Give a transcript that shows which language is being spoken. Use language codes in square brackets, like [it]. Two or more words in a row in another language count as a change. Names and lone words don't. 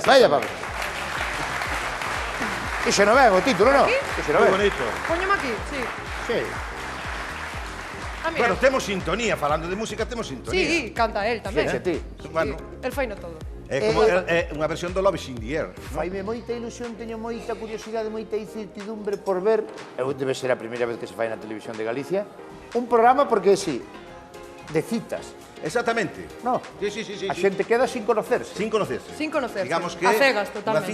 [gl] Galicia. Vaya, vamos. Ixe non ben o título, non? Aquí? Ixe non Moi ben. bonito. Póñeme aquí, sí. Sí. Ah, mira. Bueno, temos sintonía, falando de música, temos sintonía. Sí, canta él tamén. Sí, ti. Bueno, El fai no todo. é como é unha versión do Love is in the Air. Faime moita ilusión, teño moita curiosidade, moita incertidumbre por ver, debe ser a primeira vez que se fai na televisión de Galicia, un programa porque sí, de citas. Exactamente. No. Sí. A xente queda [es] sin conocerse. Sin conocerse. Sin conocerse. [gl] Digamos que A cegas, Unha totalmente.